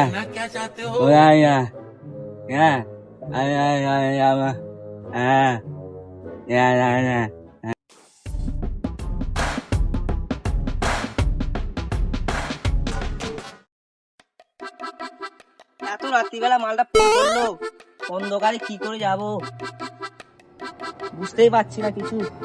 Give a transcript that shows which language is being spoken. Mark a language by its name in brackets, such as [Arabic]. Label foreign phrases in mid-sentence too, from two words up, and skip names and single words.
[Hindi] क्या चाहते हो? ay, ay, ay, yeah, ay, ay, ay, ay, ah, yeah, yeah, yeah. [Bangla] এত রাত্রিবেলা মালটা ফোন করলো, অন্ধকারে কি করে যাব বুঝতেই পারছি না কিছু।